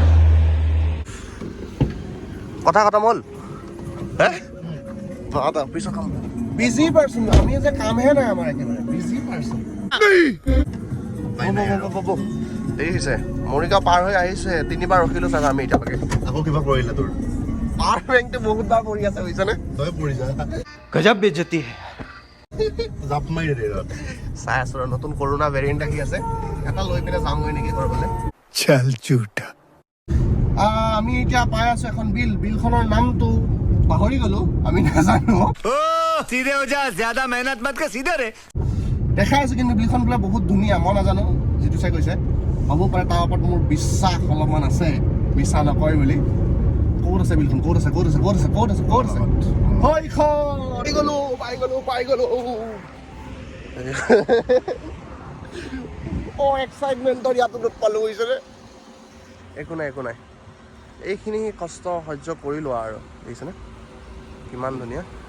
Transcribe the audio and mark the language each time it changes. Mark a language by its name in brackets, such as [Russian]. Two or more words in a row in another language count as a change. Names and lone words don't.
[Assamese] কথা খতম হ'ল অফিচৰ কাম [English] busy person [Assamese] আমি যে কামহে নাই আমাৰ একেবাৰে [English] busy person [Assamese] দেৰি হৈছে মৰিগাঁও পাৰ হৈ আহিছে 3বাৰ ৰখিলোঁ চাগে আমি এতিয়ালৈকে আকৌ কিবা কৰিলে তোৰ পাৰ ৰেংকটো বহুত বাৰ পৰি আছে বুজিছানে তই পৰি যা [Hindi] गजब बेइज्जती है [Assamese] জাপ মাৰি দে চাই আছোঁ আৰু নতুন [English] corona variant [Assamese] আহি আছে এটা লৈ পিনে যামগৈ নেকি কৰিবলৈ [Hindi] चल झूठा [Assamese] আমি এতিয়া পাই আছোঁ এখন বিলখনৰ নামটো পাহৰি গ'লোঁ আমি নাজানো [Hindi] सीधे हो जा ज्यादा मेहनत मत कर सीधे रे [Assamese] দেখাই আছোঁ কিন্তু বিলখন বোলে বহুত ধুনীয়া মই নাজানো যিটো চাই কৈছে হ'ব পাৰে তাৰ ওপৰত মোৰ বিশ্বাস অলপমান আছে বিশ্বাস নকৰে বুলি ক'ত আছে বিলখন ক'ত আছে পাই গ'লো এক্সাইটমেণ্টৰ ইয়াতো দুখ পালোঁ বুজিছেনে একো নাই এইখিনি কষ্ট সহ্য কৰি লোৱা আৰু দেখিছেনে কিমান ধুনীয়া